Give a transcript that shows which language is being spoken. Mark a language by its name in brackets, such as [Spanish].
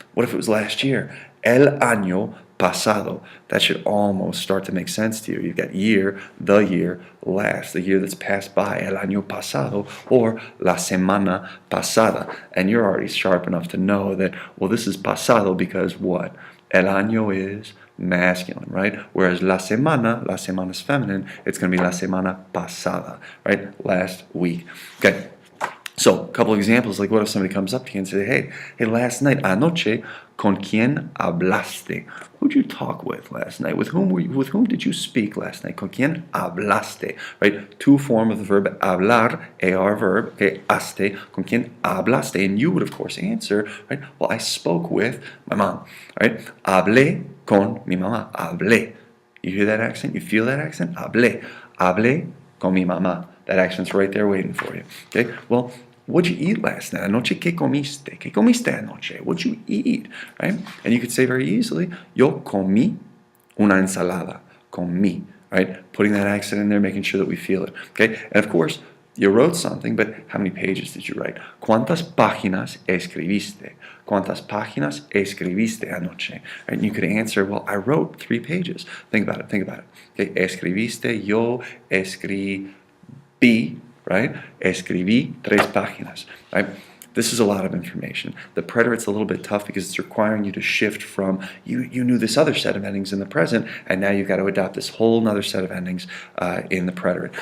[English] What if it was last year? [Spanish] El año pasado. [English] That should almost start to make sense to you. You've got year, the year, last, the year that's passed by, [Spanish] el año pasado, [English] or [Spanish] la semana pasada. [English] And you're already sharp enough to know that, well, this is pasado because what? El año is masculine, right? Whereas la semana is feminine, it's going to be [Spanish] la semana pasada, [English] right? Last week. Okay. So, a couple of examples, like what if somebody comes up to you and says, hey, last night, [Spanish] anoche, con quién hablaste? [English] Who'd you talk with last night? With whom did you speak last night? [Spanish] Con quién hablaste? [English] Right? 2 form of the verb hablar, AR verb, okay, haste, [Spanish] con quién hablaste? [English] And you would, of course, answer, right? Well, I spoke with my mom, right? [Spanish] Hablé con mi mamá. [English] Hablé. You hear that accent? You feel that accent? Hablé. [Spanish] Hablé con mi mamá. [English] That accent's right there waiting for you. Okay? Well, what'd you eat last night? [Spanish] Anoche, ¿qué comiste? ¿Qué comiste anoche? [English] What'd you eat? Right? And you could say very easily, [Spanish] yo comí una ensalada. Comí. [English] Right? Putting that accent in there, making sure that we feel it. Okay? And of course, you wrote something, but how many pages did you write? [Spanish] ¿Cuántas páginas escribiste? ¿Cuántas páginas escribiste anoche? [English] Right? And you could answer, well, I wrote 3 pages. Think about it. Okay? [Spanish] Escribiste, yo escribí, [English] right? [Spanish] Escribí 3 páginas, right? [English] This is a lot of information. The preterit's a little bit tough because it's requiring you to shift from, you knew this other set of endings in the present, and now you've got to adopt this whole other set of endings in the preterit.